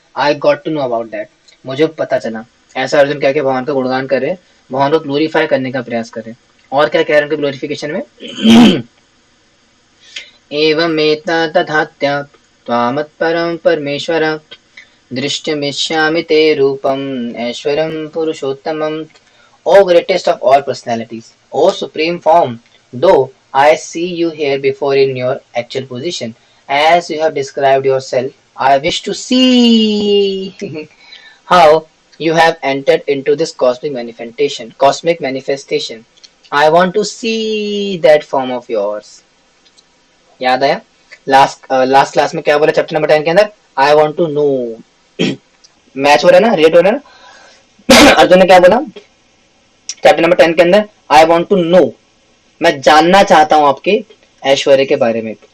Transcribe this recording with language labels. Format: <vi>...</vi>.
<en>I got to know about that,</en> <hi>मुझे पता चला। ऐसा अर्जुन कह के भगवान का गुणगान कर रहे, भगवान को ग्लोरीफाई करने का प्रयास कर रहे। और क्या कह रहे हैं उनके ग्लोरिफिकेशन में,</hi> <sa>एवमेतदधात्य त्वामत्परं परमेश्वर दृष्टुमिच्छामि ते रूपम् ऐश्वरं पुरुषोत्तमम्।</sa> <en>O greatest of all personalities, O supreme form, though I see you here before in your actual position, as you have described yourself, I wish to see how you have entered into this cosmic manifestation. Cosmic manifestation. I want to see that form of yours.</en> <hi>याद आया last class में क्या बोला chapter number 10 के अंदर,</hi> <en>I want to know.</en> <hi>Match हो रहा है ना, रेट हो रहा है ना। अर्जुन ने क्या बोला चैप्टर नंबर 10 के अंदर,</hi> <en>I want to know,</en> <hi>मैं जानना चाहता हूं आपके ऐश्वर्य के बारे में।</hi>